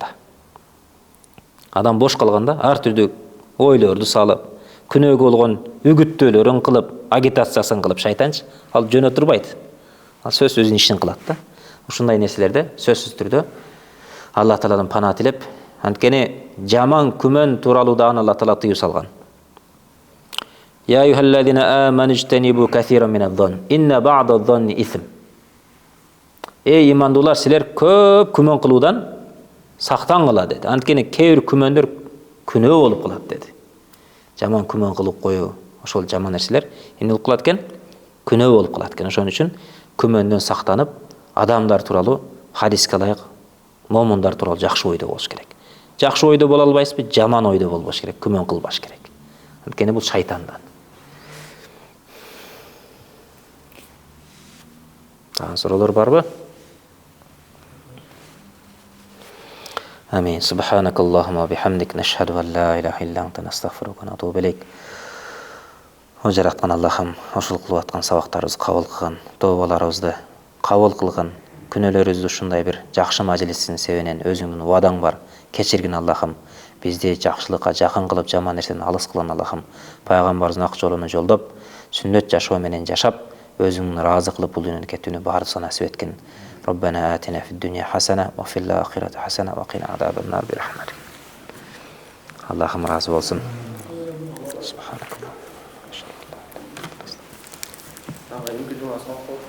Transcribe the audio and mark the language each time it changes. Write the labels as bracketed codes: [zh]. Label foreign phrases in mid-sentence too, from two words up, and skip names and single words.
[ky] Адам бош калганда ар түрдүү ойлорду салып, күнөөгө болгон үгүттөөлөрүн кылып, агитациясын кылып шайтанчы ал жөнө турбайт. Ал сөз өзүнүн ишин кылат да. Ушундай нерселерде сөзсүз түрдө Аллах Тааладан пана тилеп, анткени жаман күмөн тууралуу дагы Аллах Таала тыюу салган. [ar] يا أيها الذين آمنوا اجتنبوا كثيرا من الظن إن بعض الظن إثم. [ky] Ey имандуулар, силер көп күмөн кылуудан сактангыла деди. Анткени кээ бир күмөндөр күнөө болуп калат деди. Жаман күмөн кылып коюу, ошол жаман нерселер эмне болуп калат экен? Күнөө болуп калат экен. Ошон үчүн күмөндөн сактанып, адамдар тууралуу хадиске ылайык момундар тууралуу жакшы ойдо болуш керек. Жакшы ойдо боло албайсызбы? Жаман ойдо болбош керек, күмөн кылбаш керек. Анткени бул шайтандан. Суроолор барбы? Амин. [ar] سبحانك اللهم بحمدك نشهد أن لا إله إلا أنت نستغفرك ونتوب إليك. [ky] О жараткан Аллахым, ошол кылып аткан сабактарыбызды кабыл кылган, тообаларыбызды кабыл кылган, күнөөлөрүбүздү ушундай бир жакшы мажлистин себебинен өзүңдүн убадаң бар. Кечиргин Аллахым, бизди жакшылыкка жакын кылып, жаман нерседен алыс кылган Аллахым. Пайгамбарыбыздын ак жолуна жолдоп, сүннөт жашоо менен жашап, өзүңдүн ыраазы кылып бул дүйнөнү кетүүнү баардыгына насип эткин. [ar] ربنا آتنا في الدنيا حسنة وفي الآخرة حسنة وقنا عذاب النار برحمتك. اللهم راضي olsun. Subhanakallah.